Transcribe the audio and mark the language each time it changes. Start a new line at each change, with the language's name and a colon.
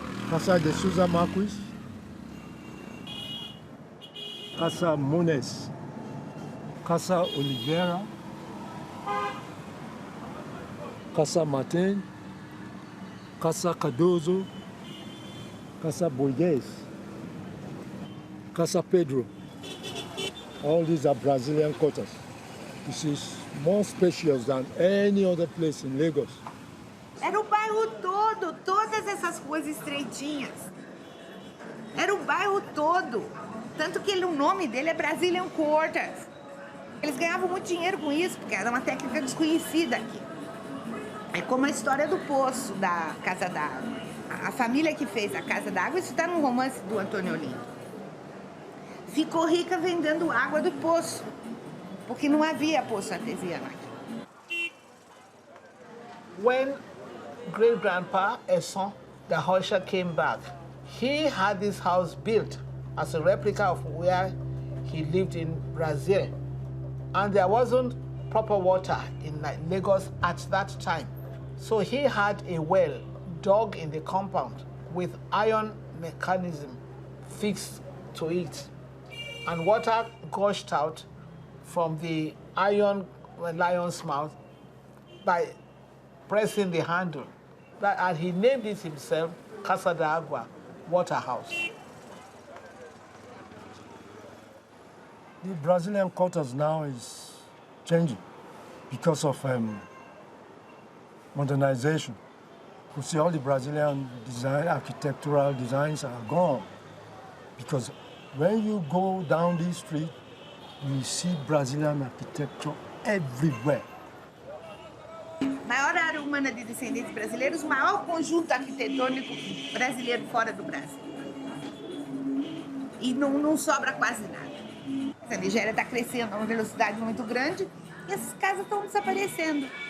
Portuguese: Casa de Souza Marquis, Casa Munes, Casa Oliveira, Casa Martin, Casa Cardozo, Casa Borges, Casa Pedra.
English: All these are Brazilian quarters. This is more spacious than any other place in Lagos.
Portuguese: Era o bairro todo, todas essas ruas estreitinhas. Era o bairro todo. Tanto que o nome dele é Brazilian Quarters. Eles ganhavam muito dinheiro com isso, porque era uma técnica desconhecida aqui. É como a história do poço da Casa d'Água. A família que fez a Casa d'Água, isso está no romance do Antônio Olinto, ficou rica vendendo água do poço, porque não havia poço artesiano aqui.
English: When great-grandpa Esson da Rocha came back, he had this house built as a replica of where he lived in Brazil. And there wasn't proper water in Lagos at that time. So he had a well dug in the compound with iron mechanism fixed to it. And water gushed out from the iron lion's mouth by pressing the handle. And he named it himself Casa d'Agua, Water House. The Brazilian quarters now is changing because of modernization. You see, all the Brazilian architectural designs are gone. Because when you go down this street, you see Brazilian architecture everywhere.
Portuguese: Maior área humana de descendentes brasileiros, o maior conjunto arquitetônico brasileiro fora do Brasil. E não sobra quase nada. A Nigéria está crescendo a uma velocidade muito grande e essas casas estão desaparecendo.